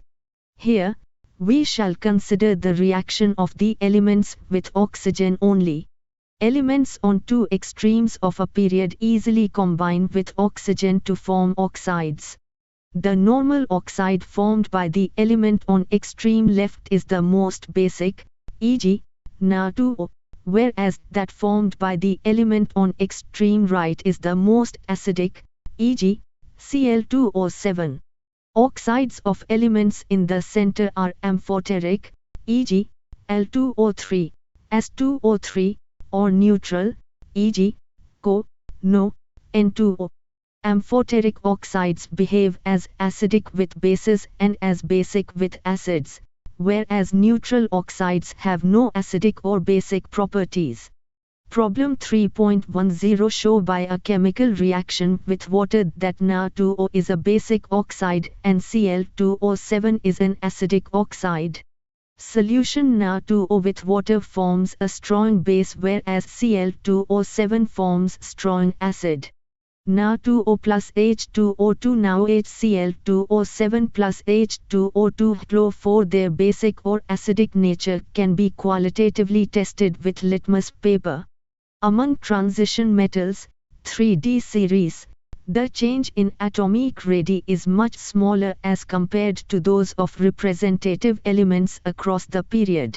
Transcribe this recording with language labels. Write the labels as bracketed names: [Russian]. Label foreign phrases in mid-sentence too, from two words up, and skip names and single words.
[English] Here, we shall consider the reaction of the elements with oxygen only. Elements on two extremes of a period easily combine with oxygen to form oxides. The normal oxide formed by the element on extreme left is the most basic, e.g., Na2O, whereas that formed by the element on extreme right is the most acidic, e.g., Cl2O7. Oxides of elements in the center are amphoteric, e.g., L2O3, S2O3, or neutral, e.g., Co, No, N2O. Amphoteric oxides behave as acidic with bases and as basic with acids, whereas neutral oxides have no acidic or basic properties. Problem 3.10 show by a chemical reaction with water that Na2O is a basic oxide and Cl2O7 is an acidic oxide. Solution: Na2O with water forms a strong base whereas Cl2O7 forms strong acid. Na2O plus H2O2 now HCl2O7 plus H2O2 for their basic or acidic nature can be qualitatively tested with litmus paper. Among transition metals, 3D series, the change in atomic radii is much smaller as compared to those of representative elements across the period.